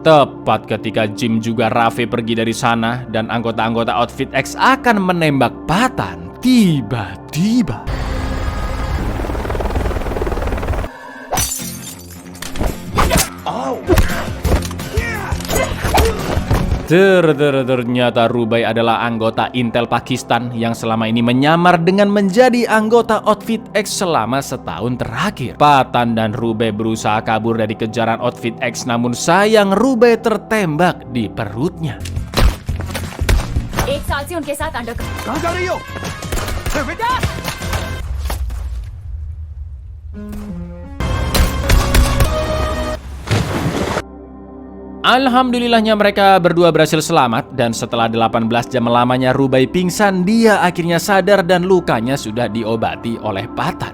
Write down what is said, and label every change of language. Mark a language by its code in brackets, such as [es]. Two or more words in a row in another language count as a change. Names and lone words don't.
[id] Tepat ketika Jim juga Raffe pergi dari sana dan anggota-anggota Outfit X akan menembak Patan, tiba-tiba ternyata Rubai adalah anggota Intel Pakistan yang selama ini menyamar dengan menjadi anggota Outfit X selama setahun terakhir. Patan dan Rubai berusaha kabur dari kejaran Outfit X, namun sayang Rubai tertembak di perutnya. [hi] एक साल से उनके साथ अंडर कहाँ जा रही हो? बेटा! [id] Alhamdulillahnya mereka berdua berhasil selamat, dan setelah 18 jam lamanya Rubai pingsan, dia akhirnya sadar dan lukanya sudah diobati oleh Patan.